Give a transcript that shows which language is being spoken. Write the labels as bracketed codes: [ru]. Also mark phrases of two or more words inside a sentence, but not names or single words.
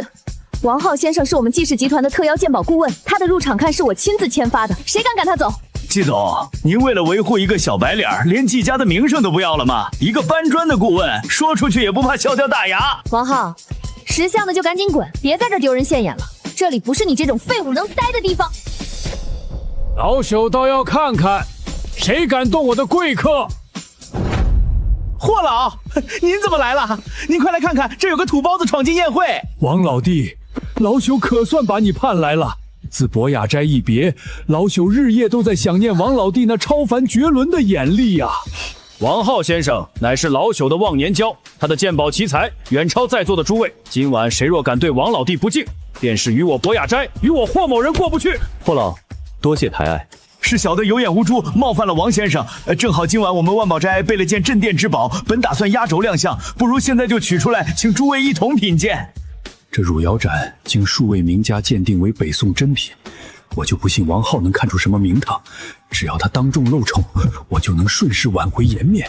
[zh] 王浩先生是我們季氏集團的特邀鑑寶顧問，他的入場看是我親自簽發的，誰敢趕他走？季總，您為了維護一個小白臉，連季家的名聲都不要了嗎？一個搬磚的顧問，說出去也不怕笑掉大牙。王浩，識相的就趕緊滾，別在這丟人現眼了，這裡不是你這種廢物能待的地方。老朽倒要看看，誰敢動我的貴客！霍老，您怎麼來了？您快來看看，這有個土包子闖進宴會。王老弟，老朽可算把你盼來了。自博雅齋一別，老朽日夜都在想念王老弟那超凡絕倫的眼力啊！王浩先生乃是老朽的忘年交，他的鑑寶奇才遠超在座的諸位。今晚誰若敢對王老弟不敬，便是與我博雅齋與我霍某人過不去。霍老，多謝抬愛。是小的有眼無珠，冒犯了王先生。正好今晚我们萬寶齋備了件鎮店之寶，本打算壓軸亮相，不如現在就取出來，請諸位一同品鑑。這汝窯盞經數位名家鑑定為北宋珍品，我就不信王浩能看出什麼名堂。只要他當眾露醜，我就能順勢挽回顏面。